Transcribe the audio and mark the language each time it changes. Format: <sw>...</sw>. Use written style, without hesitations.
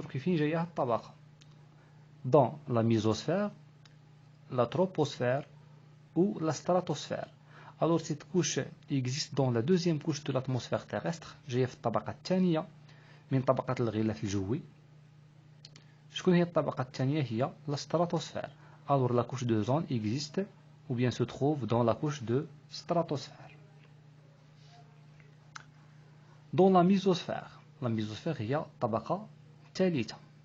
<ar>درك فين جاية هاد الطبقة؟</ar> <fr>dans la mésosphère, la troposphère ou la stratosphère. Alors cette couche existe dans la deuxième couche de l'atmosphère terrestre,</fr> <ar>جاية في الطبقة الثانية من طبقة الغلاف الجوي. شكون هي الطبقة الثانية؟ هي la stratosphère.</ar> <fr>Alors la couche de zone existe ou bien se trouve dans la couche de stratosphère. Dans la mésosphère</fr> <ar>هي الطبقة الثالثة.</ar>